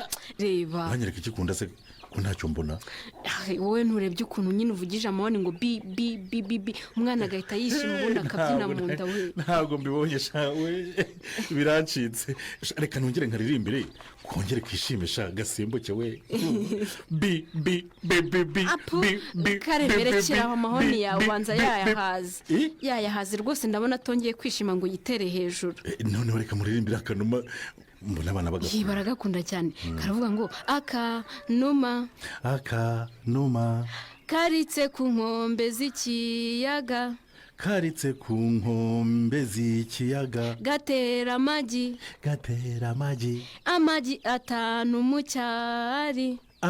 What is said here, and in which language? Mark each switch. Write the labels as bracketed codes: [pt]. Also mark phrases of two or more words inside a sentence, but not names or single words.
[rw] banyereka ikikunda se ko ntacyo mbona. Wowe nturebye ukuntu nyine uvugije amahoni ngo bi bi bi bi bi umwana agahita yishima ubundi akabyina mu nda we. Ntabwo mbibonye we birancitse. Reka nongere nkaririmbire kongere kwishimisha gasimbuke we. Bi bi bi bi bi bi Karemere kiraho amahoni yawe ubanza yayahaze rwose ndabona atongeye kwishima ngo yitere hejuru. Noneho reka muririmbire akanuma mbona abana bagakunda. Baragakunda cyane. Karavuga ngo akanuma karitse ku nkombe z'ikiyaga gatera amagi amagi 5 mu cyari.